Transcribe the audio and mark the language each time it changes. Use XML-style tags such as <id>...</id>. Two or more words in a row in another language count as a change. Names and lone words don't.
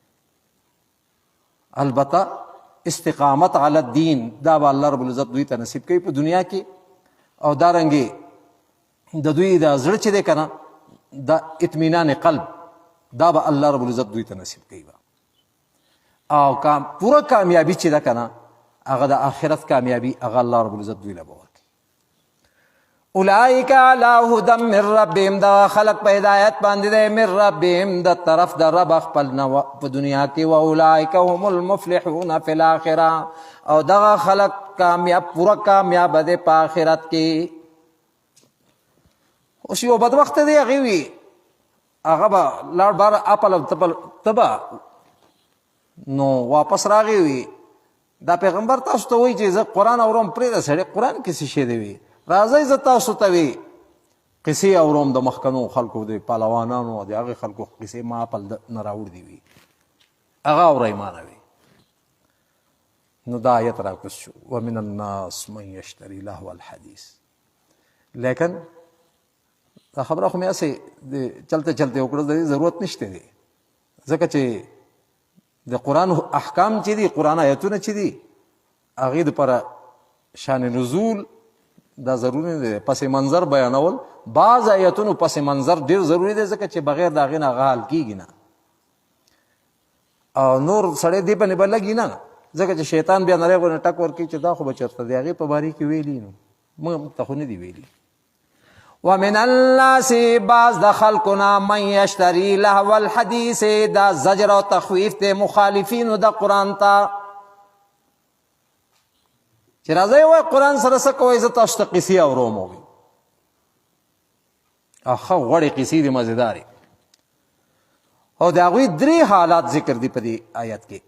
<ps>البته استقامت علی الدین دا به</ps> <ar>الله رب العزت</ar> <ps>دوی ته نصیب کوي په دنیا کې، او دارنګې د دوی د زړه چې دی که نه دا اطمینان قلب دا به</ps> <ar>الله رب العزت</ar> <ps>دوی ته نصیب کوي. او پوره کامیابی چې ده که نه هغه د آخرت کامیابی هغه</ps> <ar>الله رب العزت</ar> <ps>دوی له به ورکوي.</ps> <ar>اولئک علی هدى من ربهم،</ar> <ps>دا خلق په هدایت باندې دی</ps> <ar>من ربهم</ar> <ps>د طرف د رب خپل نه په دنیا کې.</ps> <ar>و اولئک هم المفلحون فی الاخره،</ar> <ps>او دغه خلق کامیاب پوره کامیاب دی په آخرت کې. اوس یو بدبخت دی هغې وي هغه به لاړ بار اپل تبه نو واپس راغی وي دا پیغمبر تاسو ته وایي چې زه قرآن اورم پرېږده سړی قرآن کې څه شی دی وي راځئ زه تاسو ته وي قصې اورم د مخکنو خلکو د پهلوانانو د هغې خلکو قصې ما اپل نه راوړدي وي هغه اورئ مانه وي. نو دا آیت راکوز شو</ps> <ar>ومن الناس من یشتری لهو الحدیث.</ar> <ps>لیکن دا خبره خو مې هسې چلته چلته وکړه، د دې ضرورت نشته دی، ځکه چې د قرآن احکام چې دي قرآن آیتونه چې دي هغې دپاره شان نزول دا ضروري دی. پس منظر بیانول بعض آیتونو پس منظر ډېر ضروري دی، ځکه چې بغیر د هغې نه هغه حل کېږي نه، او نور سړی دې باندې به لګي نه، ځکه چې شیطان بیا نری غوندې ټک ورکوي چې دا خو به چېرته د هغې په بارې کې ویلي، نو موږ ته خو نه دي ویلي.</ps> <ar>ومن الناس،</ar> <ps>بعض د خلقنا</ps> <ar>من یشتری لهو الحدیث،</ar> <ps>دا زجر او تخویف دی مخالفینو د قرآن ته چې راځئ وایي قرآن سره څه کوئ، زه تاسو ته قصې اورم وایي ښه غوړې قصې دي مزېدارې. او د هغوی درې حالات ذکر دي په دې آیت کې.</ps>